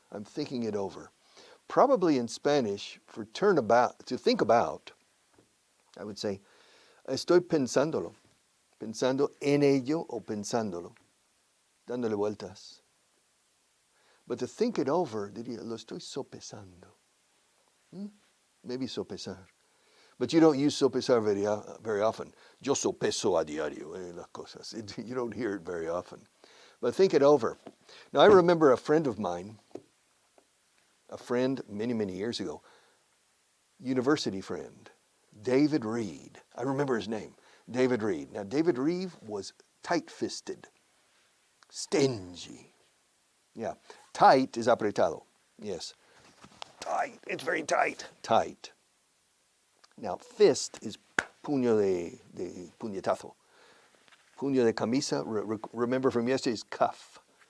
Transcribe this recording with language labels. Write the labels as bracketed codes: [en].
[en] I'm thinking it over. Probably in Spanish, for to think about, I would say, [es] estoy pensándolo, pensando en ello o pensándolo, dándole vueltas. [en] But to think it over, [es] diría, lo estoy sopesando. [en] Maybe sopesar. But you don't use sopesar very often. [es] Yo sopeso a diario las cosas. [en] You don't hear it very often. But think it over. Now I remember a friend of mine, many, many years ago, university friend, David Reed. I remember his name, David Reed. Now David Reed was tight-fisted, stingy. Yeah, tight is apretado. Yes, tight. It's very tight. Tight. Now fist is [es] puño de puñetazo. Puño de camisa. [en] Remember from yesterday's cuff.